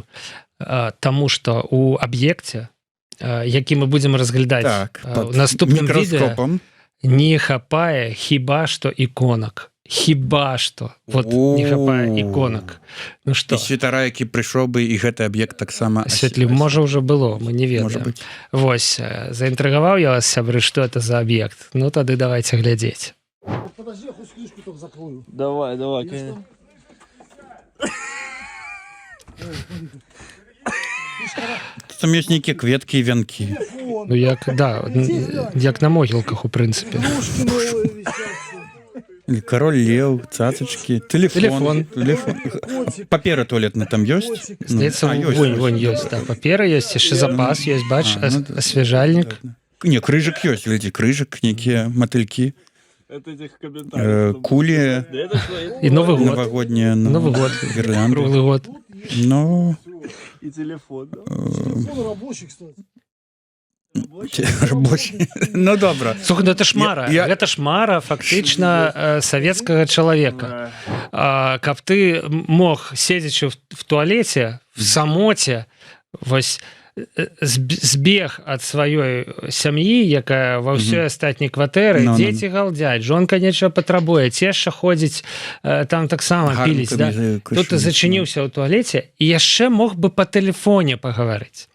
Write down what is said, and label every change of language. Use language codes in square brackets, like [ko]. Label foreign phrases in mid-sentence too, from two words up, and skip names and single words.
[be] Таму што у аб'екце, які мы будзем разглядаць у наступным відэа, не хапае хіба што іконак. Хіба што. Вот не хапае іконак. Ну што? І святара, які прыйшоў бы, і гэты аб'ект таксама асветліў. Можа, ўжо было, мы не ведаем. Вось, заінтрыгаваў я вас, сябры, што это за аб'ект. Ну, тады давайте глядзець. [ru] Подожди, я хоть книжку только закрою. Давай, конечно. [be] Там ёсць нейкія кветкі і вянкі. Ну, як на могілках, у прынцыпе. Король лев, цацачкі, телефон. Папера туалетная там ёсць? Здаецца, вунь ёсць. Папера ёсць, яшчэ запас ёсць, бач, асвяжальнік. Не, крыжык ёсць, глядзі, крыжык, нейкія матылькі. Кулі. І Новы год. Новогоднія. Новы год. Гірлянды. [ru] Круглый год. Ну... И телефон, да? Телефон рабочий, кстати. Рабочий. [be] Ну, добра. Слухай, ну это ж мара. Гэта ж мара фактычна савецкага чалавека. Каб ты мог, седзячы в туалете, в самоце, вось, збег ад сваёй сям'і, якая ва ўсёй астатняй кватэры, дзеці галдзяць, жонка нечага патрабуе, цешча ходзіць, там таксама піліць, да? Тут ты зачыніўся ў туалеце і яшчэ мог бы па тэлефоне пагаварыць.